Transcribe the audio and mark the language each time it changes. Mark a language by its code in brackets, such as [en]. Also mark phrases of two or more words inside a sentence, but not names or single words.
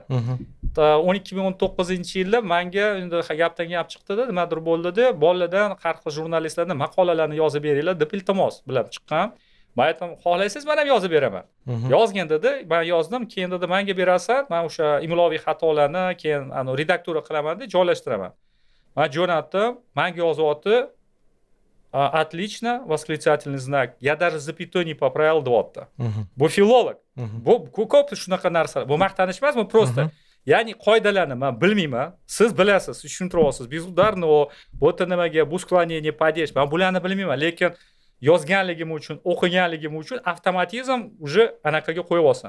[uz] 2019-yilda menga endi gapdan gap chiqdi-da, nimadir bo'ldi-da, bolalardan har xil jurnalistlardan maqolalarni yozib beringlar deb iltimos bilan chiqqan. Men aytdim, xohlaysiz men ham yozib beraman. Yozgin dedi, men yozdim, keyin dedi menga berasan, men o'sha imloviy xatolarni keyin redaktura qilaman deb joylashtiraman. Men jo'natdim, menga yozyapti, [ru] отлично, восклицательный знак. Я даже запятой не поправил, [uz] deyapti. Bu filolog. Bu ko'p shunaqa narsalar. Bu maqtanish emas, bu просто. Ya'ni qoidalarni men bilmayman. Siz bilasiz, siz tushuntiryapsiz. Безударно, bu nimaga, bu [ru] склонение падеж. [uz] Men bularni bilmayman, lekin yozganligim uchun, o'qiganligim uchun avtomatizm уже anaqaga qo'yib olsan.